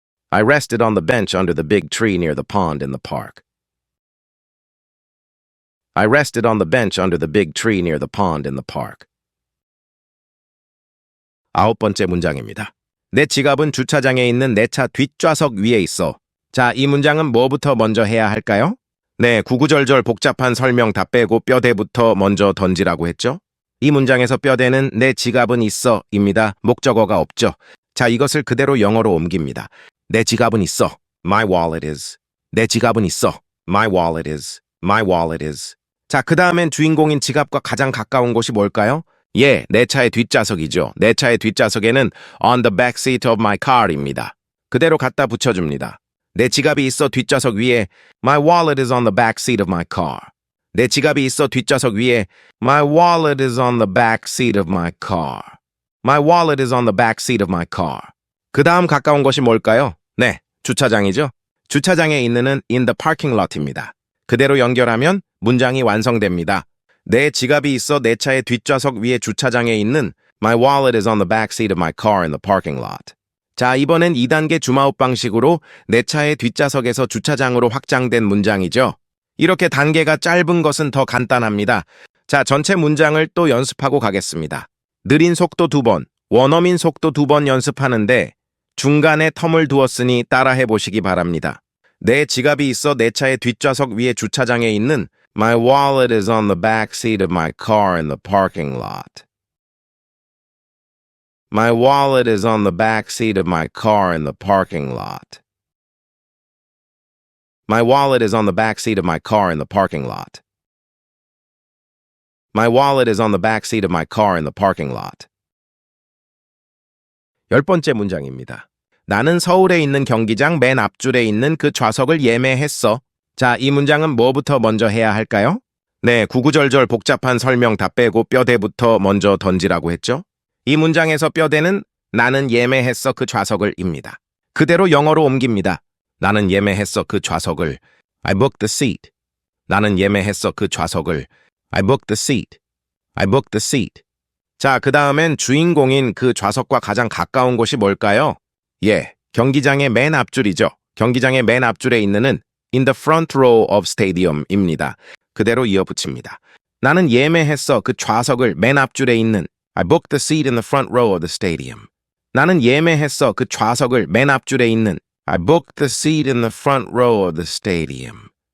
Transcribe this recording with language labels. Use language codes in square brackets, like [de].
[en] I rested on the bench under the big tree near the pond in the park. I rested on the bench under the big tree near the pond in the park. [ko] 9번째 문장입니다. 내 지갑은 주차장에 있는 내 차 뒷좌석 위에 있어. 자, 이 문장은 뭐부터 먼저 해야 할까요? 네, 구구절절 복잡한 설명 다 빼고 뼈대부터 먼저 던지라고 했죠? 이 문장에서 뼈대는 내 지갑은 있어입니다. 목적어가 없죠. 자, 이것을 그대로 영어로 옮깁니다. 내 지갑은 있어. [en] My wallet is. [ko] 내 지갑은 있어. [en] My wallet is. My wallet is. [ko] 자, 그 다음엔 주인공인 지갑과 가장 가까운 곳이 뭘까요? 예, 내 차의 뒷좌석이죠. 내 차의 뒷좌석에는 [en] on the back seat of my car [ko] 입니다. 그대로 갖다 붙여줍니다. 내 지갑이 있어 뒷좌석 위에 [en] My wallet is on the back seat of my car. [ko] 내 지갑이 있어 뒷좌석 위에 [en] My wallet is on the back seat of my car. My wallet is on the back seat of my car. [ko] 그 다음 가까운 것이 뭘까요? 네, 주차장이죠. 주차장에 있는은 [en] in the parking lot [ko] 입니다. 그대로 연결하면 문장이 완성됩니다. 내 지갑이 있어 내 차의 뒷좌석 위에 주차장에 있는 [en] My wallet is on the back seat of my car in the parking lot. [ko] 자, 이번엔 2단계 줌아웃 방식으로 내 차의 뒷좌석에서 주차장으로 확장된 문장이죠. 이렇게 단계가 짧은 것은 더 간단합니다. 자, 전체 문장을 또 연습하고 가겠습니다. 느린 속도 2번, 원어민 속도 2번 연습하는데 중간에 텀을 두었으니 따라해 보시기 바랍니다. 내 지갑이 있어 내 차의 뒷좌석 위에 주차장에 있는 [en] My wallet is on the back seat of my car in the parking lot. My wallet is on the back seat of my car in the parking lot. My wallet is on the back seat of my car in the parking lot. My wallet is on the back seat of my car in the parking lot. [ko] 10번째 문장입니다. 나는 서울에 있는 경기장 맨 앞줄에 있는 그 좌석을 예매했어. 자, 이 문장은 뭐부터 먼저 해야 할까요? 네, 구구절절 복잡한 설명 다 빼고 뼈대부터 먼저 던지라고 했죠? 이 문장에서 뼈대는 나는 예매했어 그 좌석을입니다. 그대로 영어로 옮깁니다. 나는 예매했어 그 좌석을. [en] I booked the seat. [ko] 나는 예매했어 그 좌석을. [en] I booked the seat. I booked the seat. [ko] 자, 그 다음엔 주인공인 그 좌석과 가장 가까운 곳이 뭘까요? 예, 경기장의 맨 앞줄이죠. 경기장의 맨 앞줄에 있는은 [en] in the front row of stadium [ko] 입니다. 그대로 이어붙입니다. 나는 예매했어 그 좌석을 맨 앞줄에 있는 [en] I booked the seat in the front row of the stadium. [ko] 나는 예매했어 그 좌석을 맨 앞줄에 있는 [en] I booked the seat in the front row of the stadium.